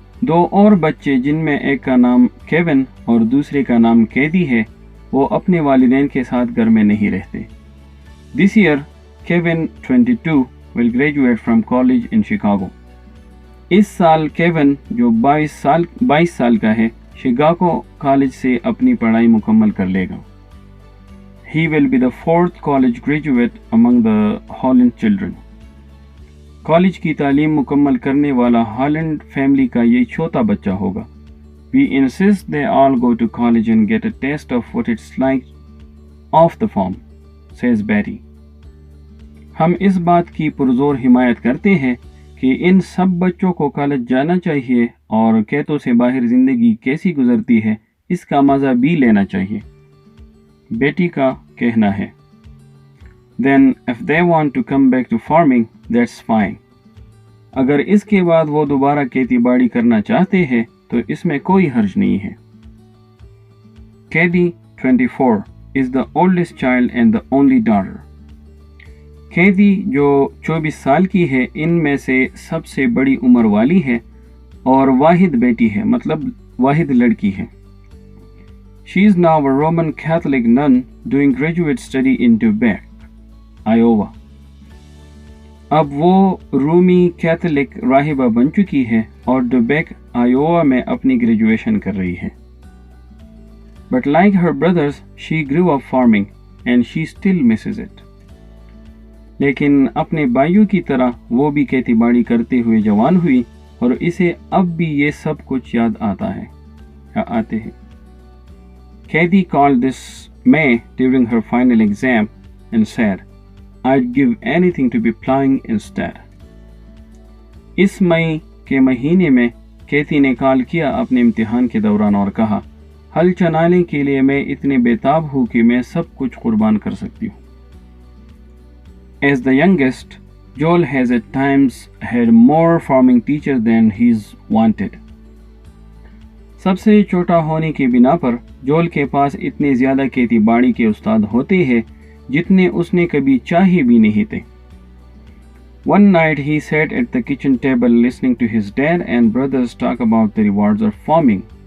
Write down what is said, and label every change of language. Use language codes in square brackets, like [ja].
[ur] 2 اور بچے جن میں ایک کا نام کیون اور دوسرے کا نام کیدی ہے وہ اپنے والدین کے ساتھ گھر میں نہیں رہتے. [en] This year, Kevin, 22, will graduate from college in Chicago. [ur] اس سال کیون جو 22 سال کا ہے شکاگو کالج سے اپنی پڑھائی مکمل کر لے گا. [en] He will be the 4th college graduate among the Holland children. [ur] College کی تعلیم مکمل کرنے والا ہالینڈ فیملی کا یہ چوتھا بچہ ہوگا. [en] We insist they all go to college and get a taste of what it's like off the farm, says Betty. [ur] ہم اس بات کی پرزور حمایت کرتے ہیں کہ ان سب بچوں کو کالج جانا چاہیے اور کھیتوں سے باہر زندگی کیسی گزرتی ہے اس کا مزہ بھی لینا چاہیے. بیٹی کا کہنا ہے [en] Then if they want to come back to farming, that's fine. [ur] اگر اس کے بعد وہ دوبارہ کھیتی باڑی کرنا چاہتے ہیں تو اس میں کوئی حرج نہیں ہے. [en] Kathy, 24, is the oldest child and the only daughter. [ur] کیدی جو 24 سال کی ہے ان میں سے سب سے بڑی عمر والی ہے اور واحد بیٹی ہے، مطلب واحد لڑکی ہے. [en] She is now a Roman Catholic nun doing graduate study in Dubuque, Iowa. [ur] اب وہ رومی کیتھولک راہبہ بن چکی ہے اور ڈوبیک آئیووا میں اپنی گریجویشن کر رہی ہے. [en] But like her brothers, she grew up farming and she still misses it. [ur] لیکن اپنے بھائیوں کی طرح وہ بھی کھیتی باڑی کرتے ہوئے جوان ہوئی اور اسے اب بھی یہ سب کچھ یاد آتے ہیں. [en] Kathy called this May during her final exam and said, I'd give anything to be plowing instead. [ur] اس مئی کے مہینے میں کیتھی نے کال کیا اپنے امتحان کے دوران اور کہا ہل چلانے کے لیے میں اتنے بےتاب ہوں کہ میں سب کچھ قربان کر سکتی ہوں. [en] As the youngest, Joel has at times had more farming teachers than he's wanted. [ur] سب سے چھوٹا ہونے کی بنا پر جول کے پاس اتنے زیادہ کھیتی باڑی کے استاد ہوتے ہیں جتنے اس نے کبھی چاہے بھی نہیں تھے. [en] One night he sat at the kitchen table listening to his dad and brothers talk about the rewards of farming.